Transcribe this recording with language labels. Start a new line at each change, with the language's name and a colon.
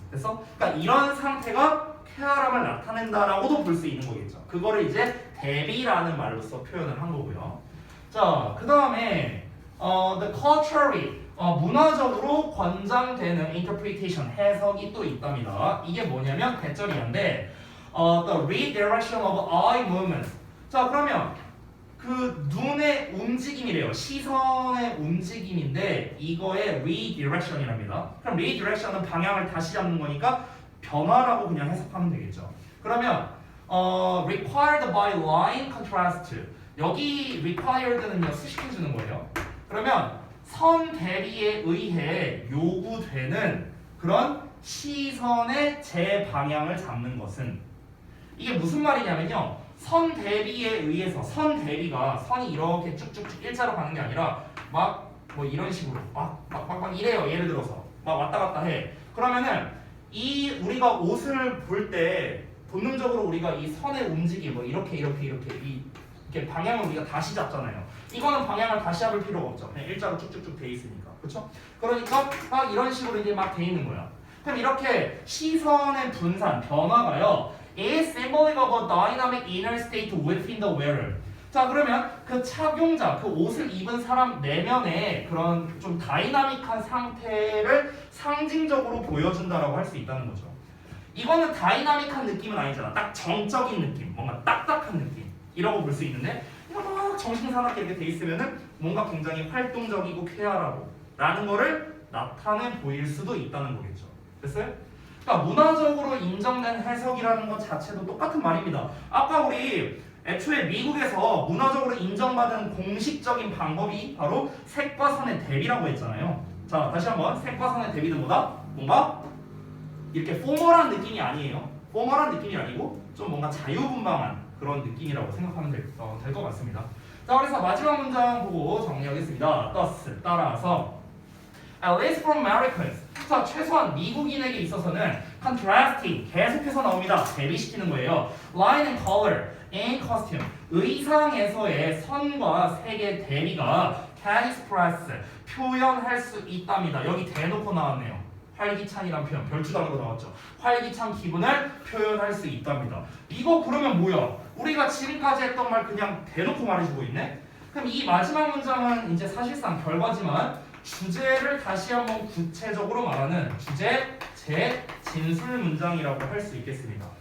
Korean: 그래서 그러니까 이런 상태가 쾌활함을 나타낸다라고도 볼 수 있는 거겠죠. 그거를 이제 대비라는 말로써 표현을 한 거고요. 자, 그 다음에
English: the culturally
Korean: 문화적으로 권장되는
English: interpretation
Korean: 해석이 또 있답니다. 이게 뭐냐면 대절이한데
English: the redirection of eye movement.
Korean: 자, 그러면 그 눈의 움직임이래요. 시선의 움직임인데 이거의 redirection이랍니다. 그럼 redirection은 방향을 다시 잡는 거니까 변화라고 그냥 해석하면 되겠죠. 그러면
English: required by line contrast.
Korean: 여기 required는요 수식해주는 거예요. 그러면 선 대비에 의해 요구되는 그런 시선의 재방향을 잡는 것은 이게 무슨 말이냐면요. 선 대비에 의해서 선 대비가 선이 이렇게 쭉쭉쭉 일자로 가는 게 아니라 막 뭐 이런 식으로 막 이래요. 예를 들어서 막 왔다 갔다 해. 그러면은 이 우리가 옷을 볼 때 본능적으로 우리가 이 선의 움직임 뭐 이렇게 이렇게 방향을 우리가 다시 잡잖아요. 이거는 방향을 다시 잡을 필요가 없죠. 그냥 일자로 쭉쭉쭉 돼 있으니까. 그렇죠? 그러니까 막 이런 식으로 이제 막 돼 있는 거야. 그럼 이렇게 시선의 분산, 변화가요.
English: is symbolic of a dynamic inner state within the wearer.
Korean: 자, 그러면 그 착용자, 그 옷을 입은 사람 내면의 그런 좀 다이나믹한 상태를 상징적으로 보여준다라고 할 수 있다는 거죠. 이거는 다이나믹한 느낌은 아니잖아. 딱 정적인 느낌, 뭔가 딱딱한 느낌 이라고 볼 수 있는데 이거 막 정신사납게 이렇게 돼 있으면은 뭔가 굉장히 활동적이고 쾌활하고 라는 거를 나타내 보일 수도 있다는 거겠죠. 됐어요? 그러니까 문화적으로 인정된 해석이라는 것 자체도 똑같은 말입니다. 아까 우리 애초에 미국에서 문화적으로 인정받은 공식적인 방법이 바로 색과 선의 대비라고 했잖아요. 자, 다시 한번 색과 선의 대비는 뭐다? 뭔가 이렇게 포멀한 느낌이 아니에요. 포멀한 느낌이 아니고 좀 뭔가 자유분방한 그런 느낌이라고 생각하면 될 것 같습니다. 자, 그래서 마지막 문장 보고 정리하겠습니다.
English: thus,
Korean: 따라서
English: at least for Americans.
Korean: 자, 최소한 미국인에게 있어서는
English: contrasting
Korean: 계속해서 나옵니다. 대비시키는 거예요.
English: line and color in costume.
Korean: 의상에서의 선과 색의 대비가
English: can express
Korean: 표현할 수 있답니다. 여기 대놓고 나왔네요. 활기찬이란 표현, 별주 다른 거 나왔죠. 활기찬 기분을 표현할 수 있답니다. 이거 그러면 뭐야? 우리가 지금까지 했던 말 그냥 대놓고 말해주고 있네? 그럼 이 마지막 문장은 이제 사실상 결과지만 주제를 다시 한번 구체적으로 말하는 주제, 제, 진술 문장이라고 할 수 있겠습니다.